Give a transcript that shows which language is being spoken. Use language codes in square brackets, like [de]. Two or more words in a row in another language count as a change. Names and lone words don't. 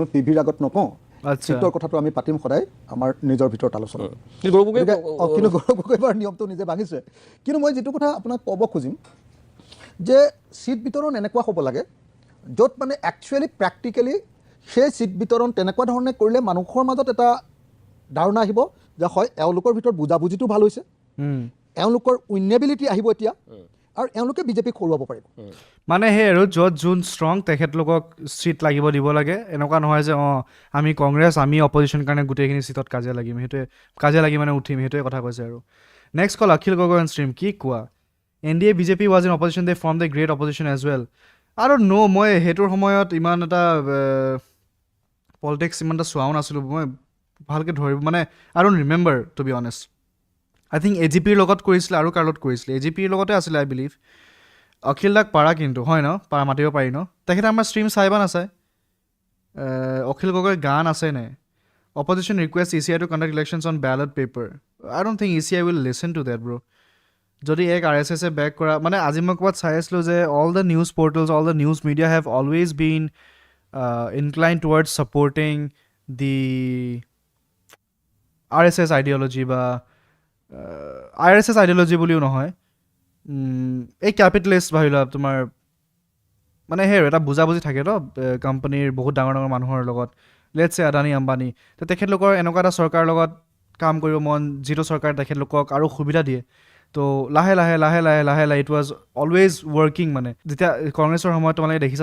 [as] টিভিৰ আগত নকওঁ চিটৰ কথাটো আমি পাতিম সদায় আমাৰ নিজৰ ভিতৰত আলোচনা কিন্তু গৌৰৱ গগৈবাৰ নিয়মটো নিজে ভাঙিছে কিন্তু মই যিটো কথা আপোনাক ক'ব খুজিম যে চিট বিতৰণ এনেকুৱা হ'ব লাগে য'ত মানে [en] actually practically [as] সেই চিট বিতৰণ তেনেকুৱা ধৰণে কৰিলে মানুহৰ মাজত এটা ধাৰণা আহিব যে হয় এওঁলোকৰ ভিতৰত বুজাবুজিটো ভাল হৈছে এওঁলোকৰ উইনেবিলিটি আহিব এতিয়া আৰু এওঁলোকে বিজেপিক হৰুৱাব পাৰিব মানে সেই আৰু য'ত যোন ষ্ট্ৰং তেখেতলোকক চিট লাগিব দিব লাগে এনেকুৱা নহয় যে আমি কংগ্ৰেছ আমি অপজিশ্যন কাৰণে গোটেইখিনি চিটত কাজিয়া লাগিম সেইটোৱে কাজিয়া লাগি মানে উঠিম সেইটোৱে কথা কৈছে আৰু [en] next call [as] অখিল গগৈ ষ্ট্ৰীম কি [en] কোৱা NDA BJP was in opposition they formed a great opposition as well I don't know [as] মই সেইটোৰ সময়ত ইমান এটা পলিটিক্স ইমান এটা চোৱাও নাছিলোঁ মই ভালকৈ ধৰিব মানে [en] I don't remember to be honest I think [as] AGPৰ লগত কৰিছিলে আৰু কাৰ লগত কৰিছিলে AGPৰ লগতে আছিলে [en] I believe [as] অখিল দাক পাৰা কিন্তু হয় ন পাৰা মাতিব পাৰি ন তেখেতে আমাৰ ষ্ট্ৰীম চাই বা নাচায় অখিল গগৈৰ গান আছে নে [en] opposition requests ECI to conduct elections on ballot paper I don't think ECI will listen to that bro [as] যদি এক RSS এ বেক কৰা মানে আজি মই ক'ৰবাত চাই আছিলোঁ যে [en] all the news portals all the news media have always been inclined towards supporting the RSS ideology [as] বা [en] RSS ideology [as] বুলিও নহয় এই কেপিটেলিষ্ট ভাবি লোৱা তোমাৰ মানে সেই এটা বুজাবুজি থাকে ন কোম্পানীৰ বহুত ডাঙৰ ডাঙৰ মানুহৰ লগত [en] let's say [as] আদানী আম্বানী তো তেখেতলোকৰ এনেকুৱা এটা চৰকাৰৰ লগত কাম কৰিব মন যিটো চৰকাৰে তেখেতলোকক আৰু সুবিধা দিয়ে তো লাহে লাহে লাহে লাহে লাহে লাহে [en] it was always working [as] মানে যেতিয়া কংগ্ৰেছৰ সময়ত তোমালোকে দেখিছা